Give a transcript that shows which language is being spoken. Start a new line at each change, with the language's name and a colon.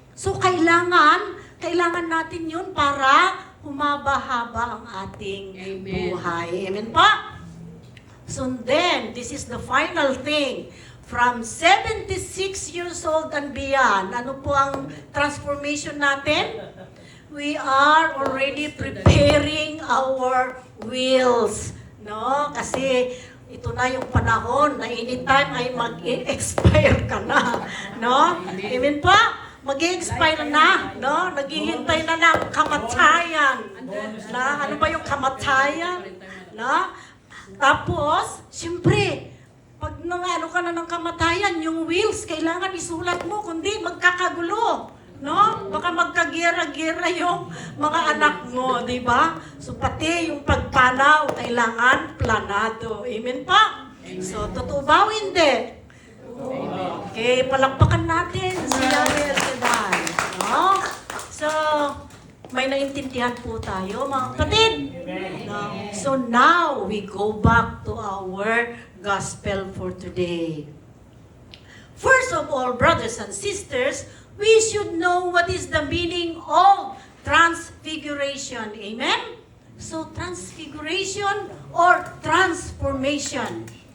Filipino: So, kailangan natin yun para humaba-haba ang ating buhay. Amen pa? So then, this is the final thing. From 76 years old and beyond, ano po ang transformation natin?
English: We are already preparing our wills. No?
Filipino: Kasi ito na yung panahon na anytime ay mag-expire ka na. No? Amen pa? Mag-expire na, no? Naghihintay na ng kamatayan. Na, ano ba yung kamatayan? No? Tapos, siyempre, pag ano ka na ng kamatayan, yung wills, kailangan isulat mo, kundi magkakagulo. No? Baka magkagira-gira yung mga anak mo, di ba? So, pati yung pagpanaw, kailangan planado. Amen pa? So, totoo ba o hindi? Okay, palakpakan natin si Yahweh Shaddai. No? So, may naintindihan po tayo, mga kapatid. No?
English: So now, we go back to our gospel for today. First of all, brothers and sisters, we should know what is the meaning of transfiguration. Amen? So, transfiguration or transformation.